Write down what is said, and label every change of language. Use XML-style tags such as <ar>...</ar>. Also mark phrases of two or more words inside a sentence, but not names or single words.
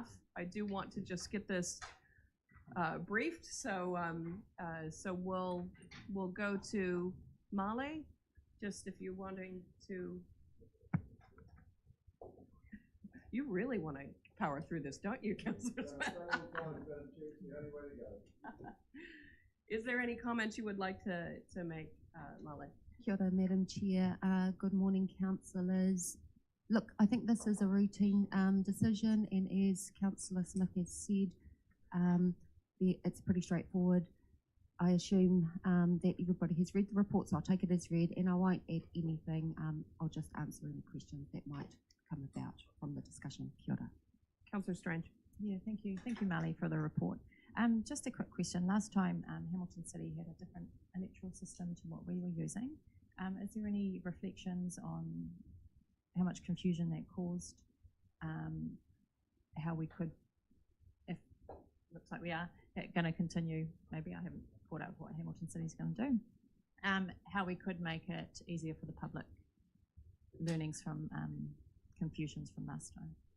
<en>I do want to just get this briefed, so so we'll go to Molly, just if you're wanting to. You really want to power through this, don't you, Councillor Smith? Is there any comments you would like to make, Molly?</en> <mi>Kia ora,</mi> <en>Madam Chair. Good morning, councillors. Look, I think this is a routine decision, and as Councillor Smith has said, it's pretty straightforward. I assume that everybody has read the report, so I'll take it as read, and I won't add anything. I'll just answer any questions that might come about from the discussion.</en> <mi>Kia ora.</mi> <en>Councillor Strange. Yeah, thank you. Thank you, Marley, for the report. Just a quick question. Last time, Hamilton City had a different electoral system to what we were using. Is there any reflections on how much confusion that caused? How we could, if looks like we are going to continue, maybe I haven't caught up what Hamilton City's going to do, how we could make it easier for the public, learnings from confusions from last time.</en>